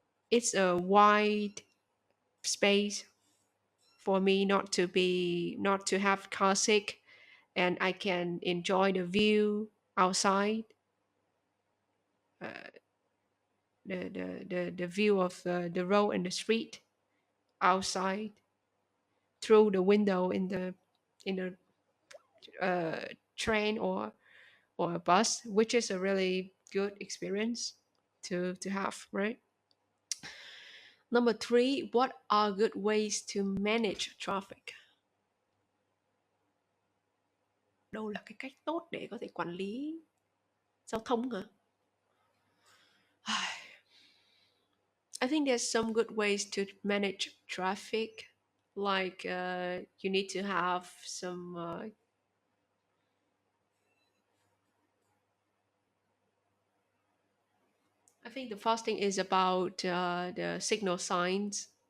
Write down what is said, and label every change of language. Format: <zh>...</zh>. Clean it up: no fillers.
<en>it's a wide space for me not to have car sick, and I can enjoy the view outside, uh, the view of the road and the street outside through the window in the train or a bus, which is a really good experience to have, right? Number three, what are good ways to manage traffic?</en> <vi>Đâu là cái cách tốt để có thể quản lý giao thông hả?</vi> <en>I think there's some good ways to manage traffic. Like you need to have some. I think the first thing is about the signal signs.</en>